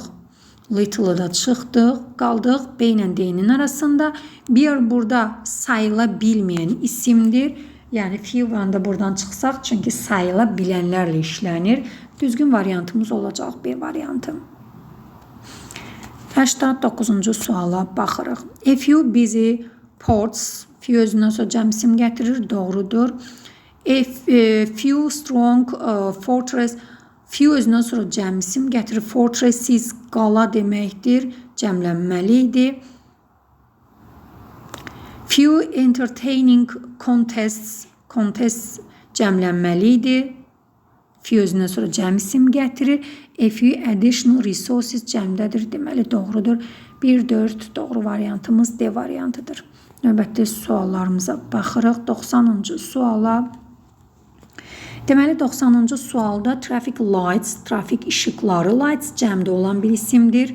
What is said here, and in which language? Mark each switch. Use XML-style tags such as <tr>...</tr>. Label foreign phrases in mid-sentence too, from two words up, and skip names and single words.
<az>Little-ı da çıxdıq, qaldıq B ilə D-nin arasında. Beer burada sayıla bilməyən isimdir. Yəni few-dan da buradan çıxsaq, çünki sayıla bilənlərlə işlənir. Düzgün variantımız olacaq B variantı. 89-cu suala baxırıq.</az> <en>A few busy ports,</en> <az>few özündən sonra cəm isim gətirir, doğrudur.</az> <en>A few strong fortress,</en> <az>few özündən sonra cəm isim gətirir. Fortresses qala deməkdir, cəmlənməli idi.</az> <en>Few entertaining contests</en> <az>cəmlənməli idi. Few özündən sonra cəm isim gətirir.</az> <en>A few additional resources</en> <az>cəmdədir, deməli doğrudur. 1-4 doğru variantımız D variantıdır. Növbəti suallarımıza baxırıq. 90-cı suala. Deməli 90-cı sualda</az> <en>traffic lights,</en> <az>trafik işıqları, lights cəmdə olan bir isimdir.</az>